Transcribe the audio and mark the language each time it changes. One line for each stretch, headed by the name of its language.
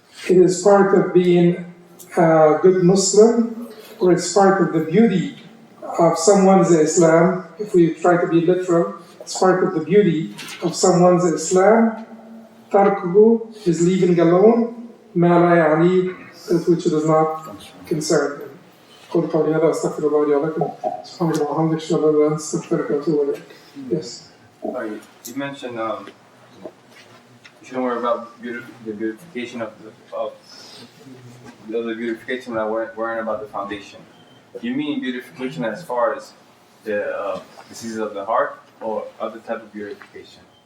English: It is part of being a good Muslim, or it's part of the beauty of someone's Islam. If we try to be literal, it's part of the beauty of someone's Islam. Tarkuhu is leaving alone, ma la ya'ni, that which does not concern him.
Arabic: قولوا قولي هذا أستغفر الله لي ولكم سبحانك اللهم وبحمدك أشهد أن لا إله إلا أنت أستغفرك وأتوب إليك.
English: Yes. Sorry, you mentioned you shouldn't worry about the beautification of the beautification without worrying about the foundation. You mean beautification as far as the diseases of the heart or other type of beautification?